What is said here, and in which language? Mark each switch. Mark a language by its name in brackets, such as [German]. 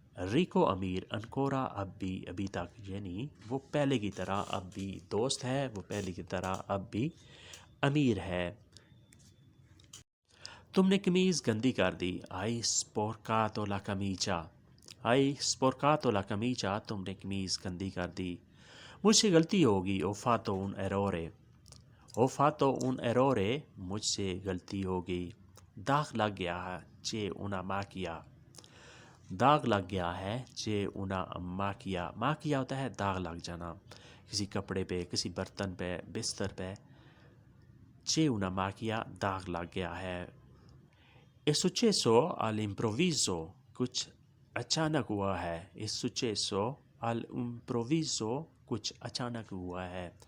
[Hindi] रिको अमीर, अनकोरा अब भी अभी तक, यानी वो पहले की तरह अब भी दोस्त है, वो पहले की तरह अब भी अमीर है। तुमने कमीज़ गंदी कर दी, [Italian] hai sporcato la camicia, [Hindi] hai sporcato la camicia तुमने कमीज़ गंदी कर दी। मुझसे गलती होगी, [Italian] ho fatto un errore, ho fatto un errore मुझसे गलती होगी। [Hindi] दाग लग गया है, [Italian] c'è una macchia, [Hindi] दाग लग गया है, c'è una macchia, macchia होता है दाग लग जाना, किसी कपड़े पे, किसी बर्तन पे, बिस्तर पे। [Italian] c'è una macchia [Hindi] दाग लग गया है। [Italian] è successo all'improvviso [Hindi] कुछ अचानक हुआ है, è successo all'improvviso कुछ अचानक हुआ है।